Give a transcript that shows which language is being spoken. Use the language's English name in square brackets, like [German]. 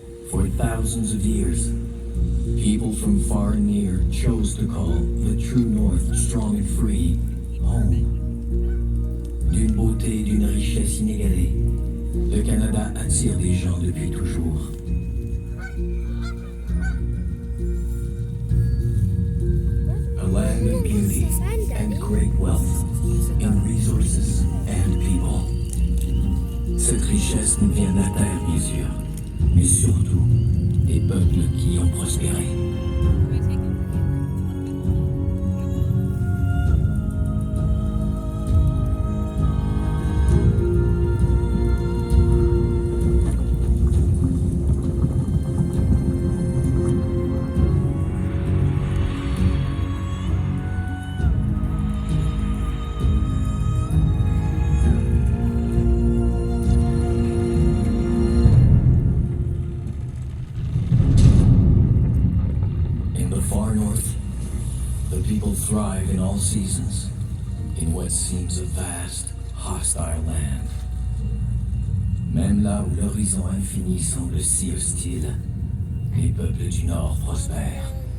[English] For thousands of years, people from far and near chose to call the true North, strong and free, home. [French] D'une beauté et d'une richesse inégalée, le Canada attire des gens depuis toujours. [English] A land of beauty and great wealth in resources and people. [French] Cette richesse nous vient de la terre, bien sûr, mais surtout des peuples qui y ont prospéré. [English] Far north, the people thrive in all seasons, in what seems a vast, hostile land. [French] Même là où l'horizon infini semble si hostile, les peuples du Nord prospèrent.